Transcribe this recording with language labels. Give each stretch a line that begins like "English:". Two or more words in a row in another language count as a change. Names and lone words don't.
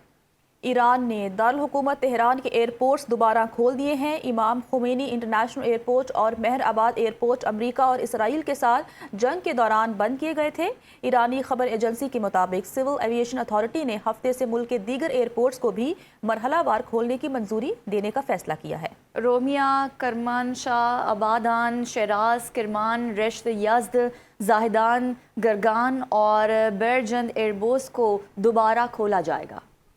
Urdu: ایران نے دارالحکومت تہران کے ایئرپورٹس دوبارہ کھول دیے ہیں۔ امام خمینی انٹرنیشنل ایئرپورٹ اور مہر آباد ایئرپورٹ امریکہ اور اسرائیل کے ساتھ جنگ کے دوران بند کیے گئے تھے۔ ایرانی خبر ایجنسی کے مطابق سول ایویشن اتھارٹی نے ہفتے سے ملک کے دیگر ایئرپورٹس کو بھی مرحلہ وار کھولنے کی منظوری دینے کا فیصلہ کیا ہے۔ رومیا، کرمانشاہ، آبادان، شیراز، کرمان، رشت، یزد، زاہدان، گرگان اور بیرجند ایئربوس کو دوبارہ کھولا جائے گا۔